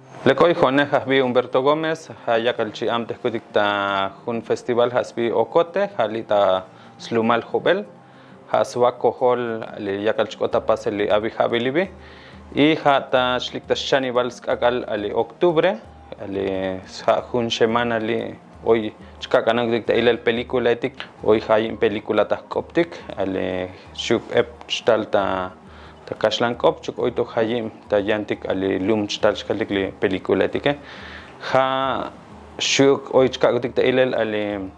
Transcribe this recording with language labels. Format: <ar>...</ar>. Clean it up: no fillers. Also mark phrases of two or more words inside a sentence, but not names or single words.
<tzo>Lekoy jone hasbi Humberto Gómez, hayakal Jchi'iltaktik ta</tzo> <es>un festival</es> <tzo>hasbi Ocote, halita slumal Jobel, haswa kohol ali yakal chkota paseli abi habilibi, y hata shlikta shanival ak'el ali octubre, ali</tzo> <es>un semana</es> <tzo>ali hoy chkakanang ta ilal pelikulaetik, hoy hay pelikula ta jk'optik, ali shub ep shtalta kashlan kopchuk hoy to hayim ta yantik ali lum chtal shkalik li pelikulaetik ha shuk hoy chkakutik ta ilal ali</tzo>